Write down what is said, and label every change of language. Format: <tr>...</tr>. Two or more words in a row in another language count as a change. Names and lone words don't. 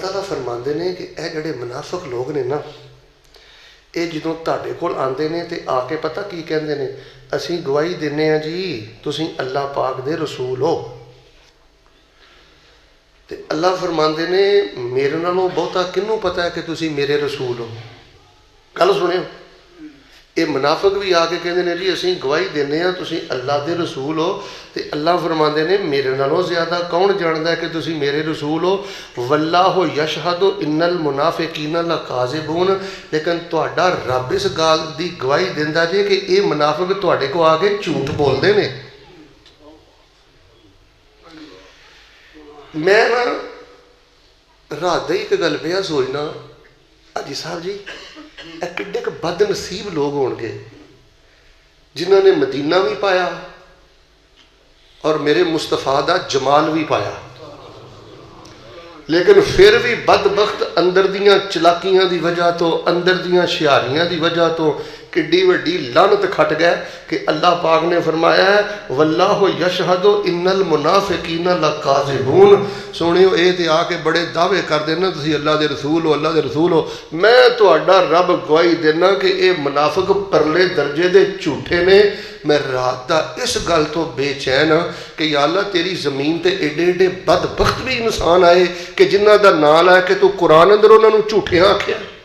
<ur>تعالیٰ فرماتے ہیں کہ یہ</ur> <pa>جوڑے منافق لوگ نے نا، یہ جو تہاڈے کول آندے نے تے آکے پتہ کی کہندے نے، اسیں گواہی دینے آں جی تسیں اللہ پاک دے رسول ہو. تے اللہ فرماتے نے میرے نالوں بہتا کینوں پتہ اے کہ تسیں میرے رسول ہو. گل سنیو,</pa> <ur>یہ منافق بھی آکے کہتے ہیں جی</ur> <pa>اسیں گواہی دینے آں تسیں اللہ دے رسول ہو. تے اللہ فرماتے نے میرے نالوں</pa> <ur>زیادہ کون جانتا ہے کہ</ur> <pa>تسیں میرے رسول ہو.</pa> <ar>والله يشهد إن المنافقين لكاذبون,</ar> <pa>لیکن تہاڈا رب اس گل دی گواہی دیندا جے کہ</pa> <ur>یہ منافق تہاڈے کو آکے جھوٹ بولتے ہیں.</ur> <pa>میں نا رات ہی اک گل پیا سوچنا، حاجی صاحب جی کڈے کو بدنصیب لوگ ہونگے جنہاں نے مدینہ بھی پایا اور میرے مصطفیٰ دا جمال بھی پایا, لیکن فیر بھی بدبخت اندر دیاں چلاکیاں دی وجہ توں، اندر دیاں ہشیاریاں دی وجہ توں کڈی وڈی لعنت کھٹ گئے کہ اللہ پاک نے فرمایا اے</pa> <ar>والله يشهد إن المنافقين لكاذبون.</ar> <pa>سنیو یہ تو آکے بڑے دعوے کر دینا تسیں اللہ دے رسول ہو، اللہ دے رسول ہو. میں تہاڈا رب گواہی دینا کہ یہ منافق پرلے درجے دے جھوٹے نے. میں رات دا اس گل توں بے چین ہاں کہ یا اللہ تیری زمین تے ایڈے ایڈے بدبخت بھی انسان آئے کہ جنہاں دا ناں لے کے تو قرآن اندر اوہناں نوں جھوٹیاں آکھیا.</pa>